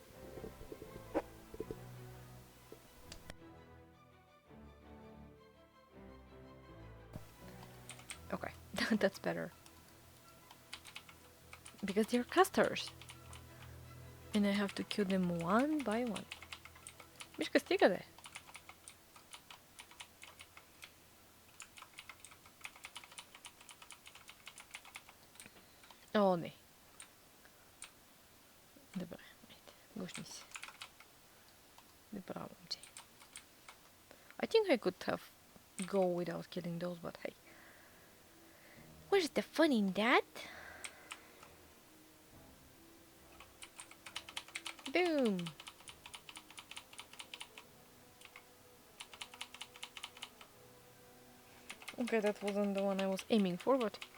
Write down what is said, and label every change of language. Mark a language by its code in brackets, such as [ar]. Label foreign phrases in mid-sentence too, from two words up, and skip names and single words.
[en] Okay, that's better. Because they're casters. And I have to kill them one by one. [bg] Мишка, стигаде. О, не. Добре, айде. Гушни се. Не правам ти. [en] I think I could have go without killing those, but hey. Where's the fun in that? Boom! Okay, that wasn't the one I was aiming for, but...